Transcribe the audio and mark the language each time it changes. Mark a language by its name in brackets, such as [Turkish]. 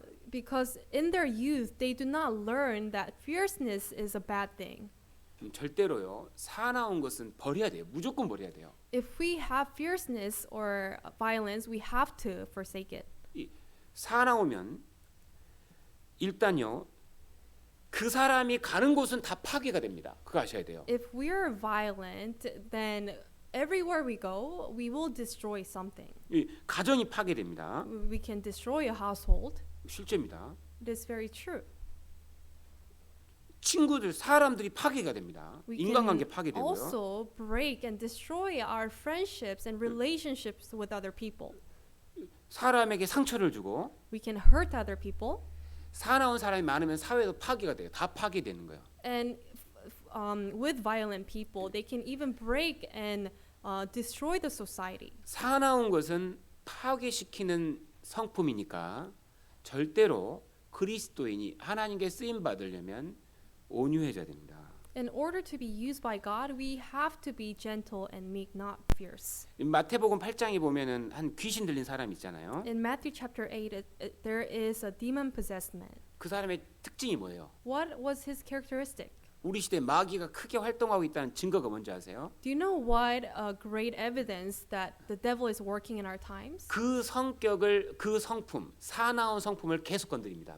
[English] Because in their youth, they do not learn that fierceness is a bad thing. [Korean] 절대로요. 사나운 것은 버려야 돼요. 무조건 버려야 돼요. [English] If we have fierceness or violence, we have to forsake it. [Korean] 이 사나우면 일단요. 그 사람이 가는 곳은 다 파괴가 됩니다. 그거 아셔야 돼요. [English] If we are violent, then everywhere we go, we will destroy something. [Korean] 이 가정이 파괴됩니다. [English] We can destroy a household. [Korean] 실제입니다. [English] It is very true. [Korean] 친구들, 사람들이 파괴가 됩니다. [English] We [Korean] 인간관계 [English] can [Korean] 파괴되고요. [English] also break and destroy our friendships and relationships with other people. [Korean] 사람에게 상처를 주고 [English] We can hurt other people. [Korean] 사나운 사람이 많으면 사회도 파괴가 돼요. 다 파괴되는 거예요. [English] And with violent people, they can even break and destroy the society. [Korean] 사나운 것은 파괴시키는 성품이니까 절대로 그리스도인이 하나님께 쓰임 받으려면 온유해져야 됩니다. [English] In order to be used by God, we have to be gentle and meek, not fierce. [Korean] 마태복음 8장에 보면은 한 귀신 들린 사람 있잖아요. [English] In Matthew chapter 8, there is a demon-possessed man. [Korean] 그 사람의 특징이 뭐예요? [English] What was his characteristic? [Korean] 우리 시대 마귀가 크게 활동하고 있다는 증거가 뭔지 아세요? [English] Do you know what great evidence that the devil is working in our times? [Korean] 그 성격을, 그 성품, 사나운 성품을 계속 건드립니다.